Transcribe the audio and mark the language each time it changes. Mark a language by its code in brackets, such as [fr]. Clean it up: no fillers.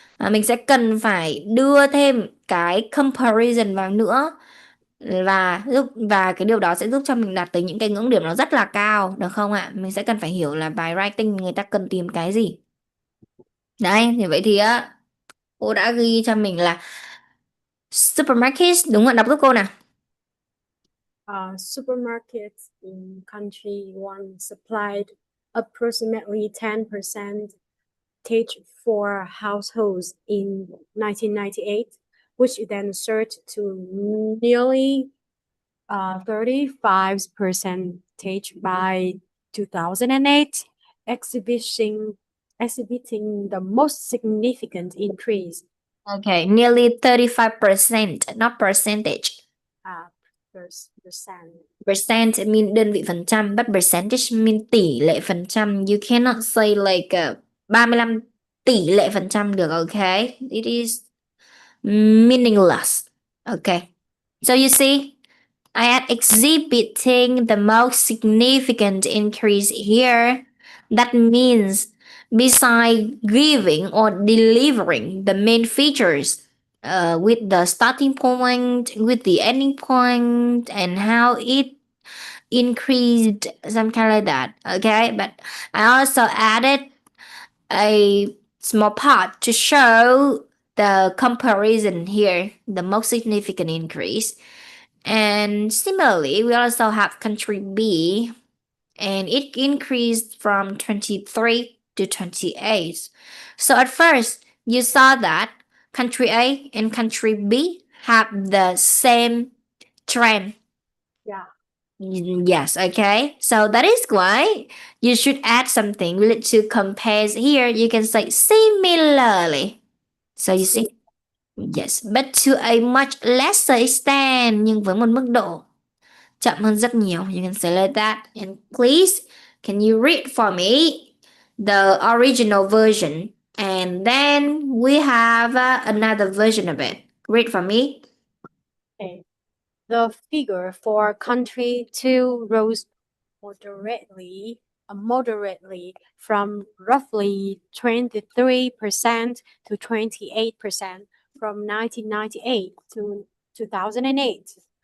[vi] Mình sẽ cần phải đưa thêm cái comparison vào nữa, và cái điều đó sẽ giúp cho mình đạt tới những cái ngưỡng điểm nó rất là cao, được không ạ? Mình sẽ cần phải hiểu là bài writing người ta cần tìm cái gì. Đấy, thì vậy thì á, cô đã ghi cho mình là supermarket, đúng ạ, đọc giúp cô nào. [en] Supermarkets in country one supplied approximately 10% for households in 1998, which then surged to nearly 35% by 2008, exhibiting the most significant increase. Okay, nearly 35%, not percentage. Percent. Percent mean [vi] đơn vị phần trăm, [en] but percentage mean [vi] tỷ lệ phần trăm. [en] You cannot say like 35 [vi] tỷ lệ phần trăm được, [en] okay? It is meaningless. Okay. So you see, I am exhibiting the most significant increase here. That means beside giving or delivering the main features with the starting point, with the ending point, and how it increased, some kind like that. Okay, but I also added a small part to show the comparison here, the most significant increase. And similarly, we also have country B, and it increased from 23 to 28. So at first, you saw that country A and country B have the same trend. Yeah. Yes, okay. So that is why you should add something related to compares here. You can say similarly. So you see, yes, but to a much lesser extent, [vi] nhưng với một mức độ Chậm hơn rất nhiều. [en] You can say like that. And please, can you read for me the original version? And then we have another version of it. Read for me. Okay. The figure for country two rose moderately from roughly 23% to 28% from 1998 to 2008.